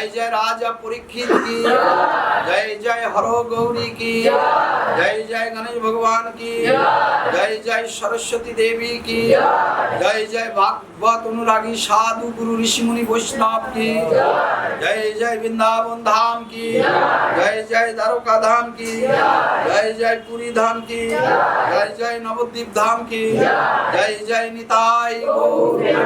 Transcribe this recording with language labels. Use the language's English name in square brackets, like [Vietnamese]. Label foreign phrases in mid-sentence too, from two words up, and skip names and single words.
[Hindi] जय राजा परीक्षित की जय, जय हरो गौरी की जय, जय गणेश भगवान की जय, जय सरस्वती देवी की जय, जय भागवत अनुरागी साधु गुरु ऋषि मुनि वैष्णव की जय, जय वृंदावन धाम की जय, जय द्वारका धाम की जय, जय पुरी धाम की जय, जय नवद्वीप धाम की जय, जय निताई गौर।